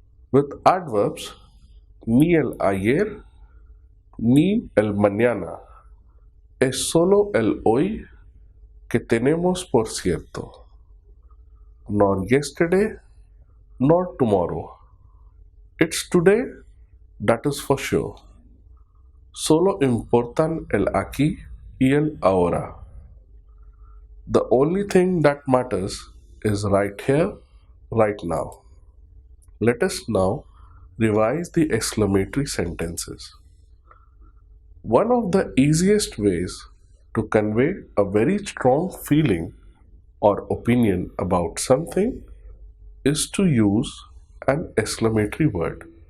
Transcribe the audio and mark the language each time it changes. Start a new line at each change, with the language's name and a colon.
English: With adverbs,
Spanish: ni el ayer ni el mañana. Es solo el hoy que tenemos por cierto.
English: Nor yesterday, nor tomorrow. It's today, that is for sure.
Spanish: Solo importan el aquí y el ahora.
English: The only thing that matters is right here, right now. Let us now revise the exclamatory sentences. One of the easiest ways to convey a very strong feeling or opinion about something is to use an exclamatory word.